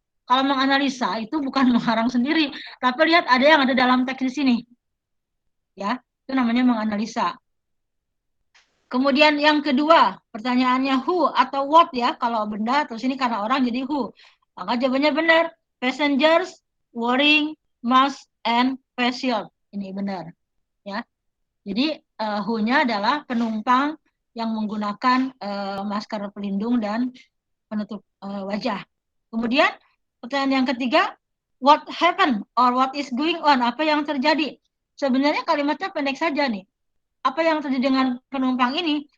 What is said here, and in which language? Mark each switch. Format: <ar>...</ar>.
<id>Kalau menganalisa itu bukan mengarang sendiri, tapi lihat ada yang ada dalam teks di sini. Ya, itu namanya menganalisa. Kemudian yang kedua, pertanyaannya who atau what ya, kalau benda, terus ini karena orang jadi who. Maka jawabannya benar.</id> <en>Passengers wearing mask and face shield.</en> <id>Ini benar. Ya. Jadi who-nya adalah penumpang yang menggunakan masker pelindung dan penutup wajah. Kemudian pertanyaan yang ketiga,</id> <en>what happened or what is going on?</en> <id>Apa yang terjadi? Sebenarnya kalimatnya pendek saja nih. Apa yang terjadi dengan penumpang ini?</id>